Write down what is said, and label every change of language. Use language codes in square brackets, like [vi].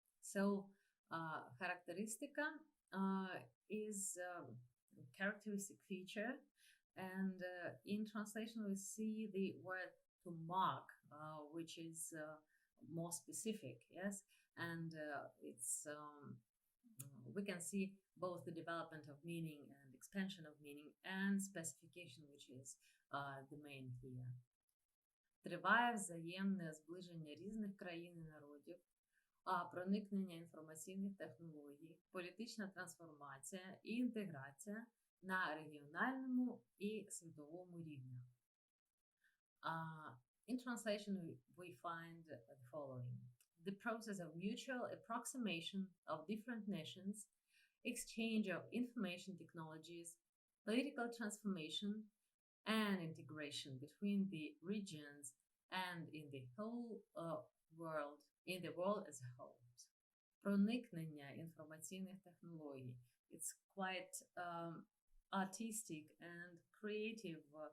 [en] So характеристика is characteristic feature, and in translation we see the word to mark, which is more specific, yes, and it's we can see both the development of meaning and expansion of meaning and specification, which is the main here. [uk] Триває взаємне зближення різних країн і народів, проникнення інформаційних технологій, політична трансформація і інтеграція на регіональному і світовому рівнях. [en] In translation, we find the following. The process of mutual approximation of different nations, exchange of information technologies, political transformation, and integration between the regions and in the whole world, in the world as a whole. [uk] Проникнення інформаційних технологій. [en] It's quite artistic and creative.